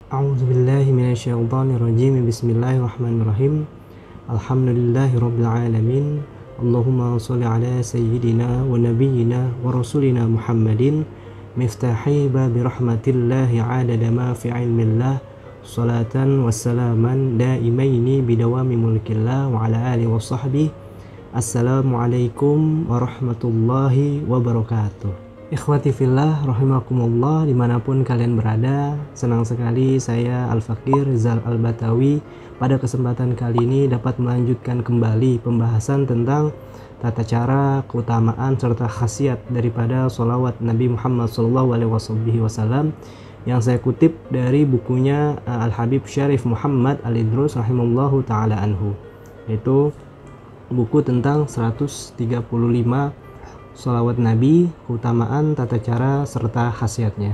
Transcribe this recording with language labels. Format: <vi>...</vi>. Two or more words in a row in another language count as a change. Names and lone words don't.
<ar>أعوذ بالله من الشيطان الرجيم. بسم الله الرحمن الرحيم. الحمد لله رب العالمين. اللهم صل على سيدنا ونبينا ورسولنا محمد مفتاح باب رحمة الله عدد ما في علم الله صلاة وسلاما دائمين بدوام ملك الله وعلى آله وصحبه. السلام عليكم ورحمة الله وبركاته. إخوتي في الله رحمكم الله,</ar> <id>dimanapun kalian berada, senang sekali saya Al-Fakir Rizal Al-Batawi pada kesempatan kali ini dapat melanjutkan kembali pembahasan tentang tata cara, keutamaan serta khasiat daripada sholawat Nabi Muhammad SAW yang saya kutip dari bukunya Al-Habib Syarif Muhammad Al-Idrus</id> <ar>رحمه الله تعالى عنه,</ar> <id>yaitu buku tentang 135 sholawat Nabi, keutamaan, tata cara, serta khasiatnya.</id>